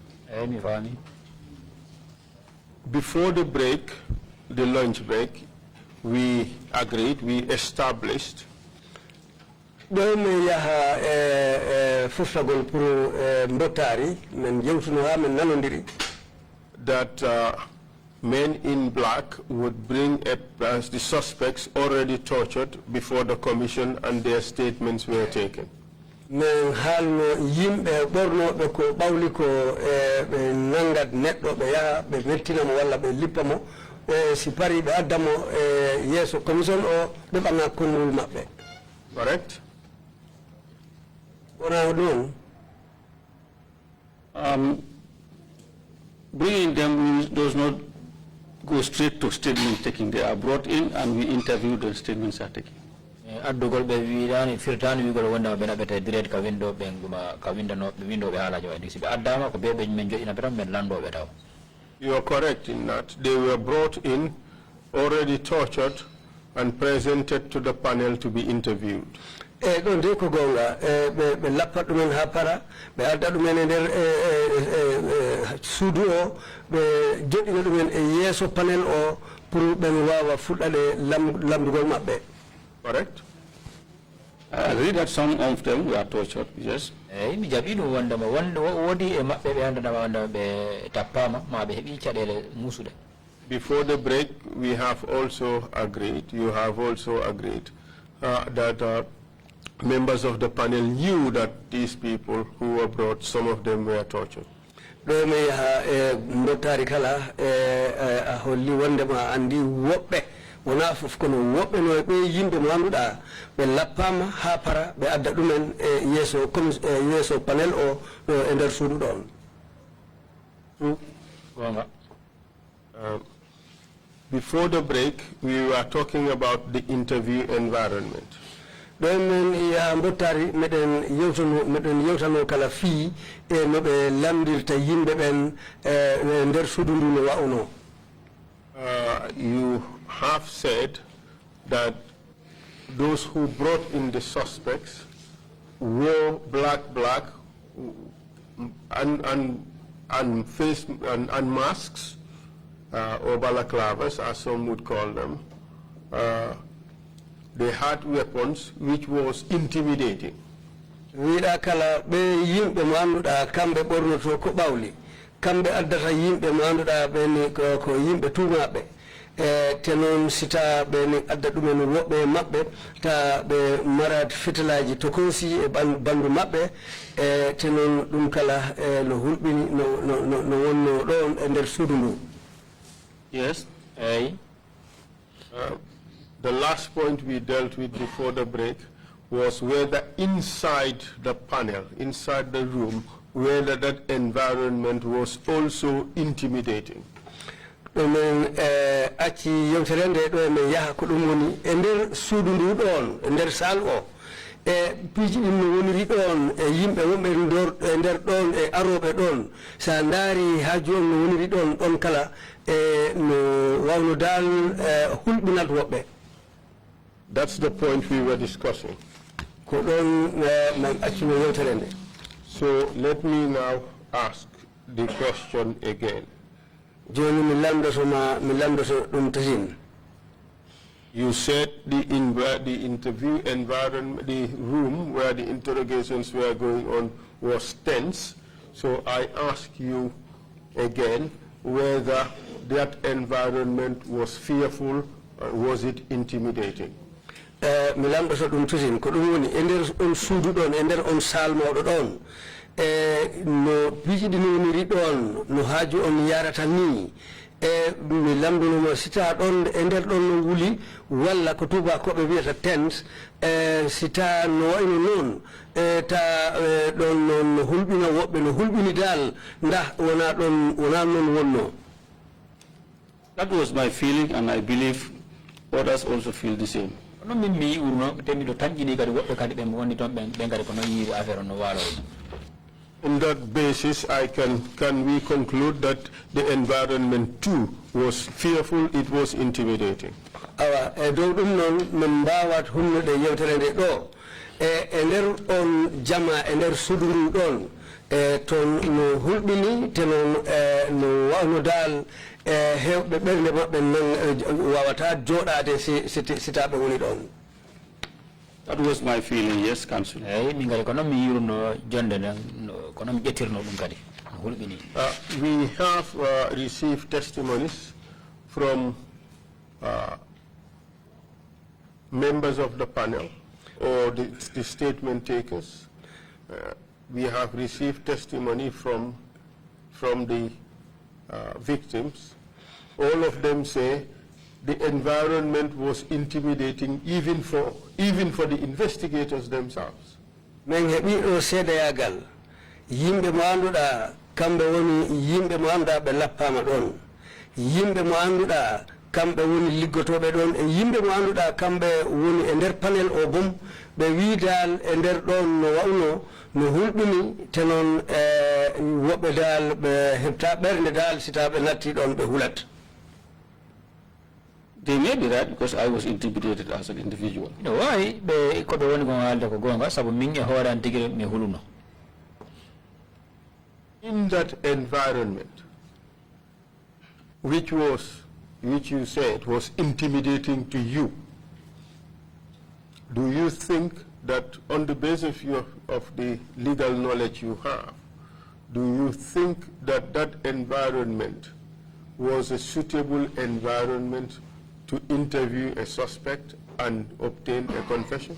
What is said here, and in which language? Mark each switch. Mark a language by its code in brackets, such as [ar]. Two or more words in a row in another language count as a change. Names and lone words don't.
[en] Before the break, the lunch break, we agreed, we established that men in black would bring the suspects already tortured before the commission and their statements were taken. [ff] Men halno yimbe bornobe ko bawli ko be nangat neddo be ya be mettina mo walla be lippamo si pari be adamo yeso commission o be banga konul mabbe. [en] Correct? Bringing them does not go straight to statement taking. They are brought in and we interview the statements are taken. [ff] Addugol be wiidani firtani wi gol wonda be nabete direct ka window be nguma ka window no window be halaji wadi sibe addama ko bebe men jodina betam men lando be taw. [en] You are correct in that they were brought in already tortured and presented to the panel to be interviewed. [ff] Ɗon de ko gonga ɓe lappat ɗumen ha para ɓe adda ɗumen e nder suudu o ɓe joɗɗina ɗumen e yeeso panel o pour ɓen wawa fuɗɗade lamdugol maɓɓe. [en] Correct? I agree that some of them were tortured, yes. [ff] Mi jaɓi ɗum wondema woodi e maɓɓe ɓe andanama wondema ɓe tappama ma ɓe heeɓi caɗele musuɗe. [en] Before the break, we have also agreed, you have also agreed that members of the panel knew that these people who were brought, some of them were tortured. [ff] ɗo mi yaha e mbottari kala a holli wondema andi woɓɓe wona fof kono woɓɓe no ɓe yimɓe mo annduɗa ɓe lappama ha para ɓe adda ɗumen e yeeso panel o ɗo e nder suudu ɗon. Gonga. [en] Before the break, we were talking about the interview environment. [ff] ɗon men ya mbottari meɗen yewtano kala fii e no ɓe lamdirta yimɓe ɓen nder suudu ndu no wa'uno. [en] You have said that those who brought in the suspects wore black and face and masks or balaclavas, as some would call them. They had weapons which was intimidating. [ff] Wiɗa kala ɓe yimɓe mo annduɗa kamɓe ɓornoto ko ɓawli kamɓe addata yimɓe mo annduɗa ɓeni ko yimɓe tuumaɓe te noon sita ɓeni adda ɗumen woɓɓe maɓɓe ta ɓe marat fitilaji tokosi e bandu maɓɓe te noon ɗum kala no hulɓini no wonno ɗon e nder suudu ndu. [en] Yes. The last point we dealt with before the break was whether inside the panel, inside the room, whether that environment was also intimidating. [ff] ɗumen acci yewtere nde ɗo emin yaha ko ɗum woni e nder suudu ndu ɗon e nder sal o e piiji ɗin no woniri ɗon e yimɓe wonɓe e nder ɗon e aroɓe ɗon sa ndaari ha joni no woniri ɗon ɗon kala e no wawno dal hulɓinat woɓɓe. [en] That's the point we were discussing. [ff] Ko ɗon men accino yewtere nde. [en] So let me now ask the question again. [ff] Joni mi lamdoto ɗum tahin. [en] You said the interview environment, the room where the interrogations were going on was tense. So I ask you again whether that environment was fearful or was it intimidating? [ff] Mi lamdoto ɗum tahin ko ɗum woni e nder on suudu ɗon e nder on sal mawɗo ɗon no piiji ɗi no woniri ɗon no haaju on yarata ni mi lamdunomo sita ɗon e nder ɗon no wuli walla ko tubakoɓe wiyata tent sita no wayno noon ta ɗon noon no hulɓina woɓɓe no hulɓini dal nda wona noon wonno. [en] That was my feeling, and I believe others also feel the same. [ff] No min mi urno temiɗo tanƴini kadi woɓɓe kadi ɓe woni toon ɓen kadi ko noon yiiri affaire no waalo. [en] On that basis, can we conclude that the environment too was fearful, it was intimidating? [ff] Awa dow ɗum noon min mbawat humnude yewtere nde ɗo e nder on jama e nder suudu ndu ɗon toon no hulɓini te noon no wawno dal hewɓe ɓernde maɓɓe wawata jooɗade sitaɓe woni ɗon. [en] That was my feeling, yes, Councillor. [ff] Min kadi ko noon mi yirno jonde nden ko noon mi ƴettirno ɗum kadi hulɓini. [en] We have received testimonies from members of the panel or the statement takers. We have received testimony from the victims. All of them say the environment was intimidating even for the investigators themselves. [ff] Men heɓi ɗo seedayagal yimɓe mo annduɗa kamɓe woni yimɓe mo annduɗa ɓe lappama ɗon yimɓe mo annduɗa kamɓe woni liggotoɓe ɗon e yimɓe mo annduɗa kamɓe woni e nder panel o bom ɓe wi dal e nder ɗon no wawno no hulɓini te noon woɓɓe dal ɓe heɓta ɓernde dal sita ɓe natti ɗon ɓe hulat. [en] They may be right because I was intimidated as an individual. No, why? [ff] Be ko be woni ko alda ko gonga sabu min e hoore an tigire mi huluno. [en] In that environment, which you said was intimidating to you, do you think that on the basis of the legal knowledge you have, do you think that that environment was a suitable environment to interview a suspect and obtain a confession?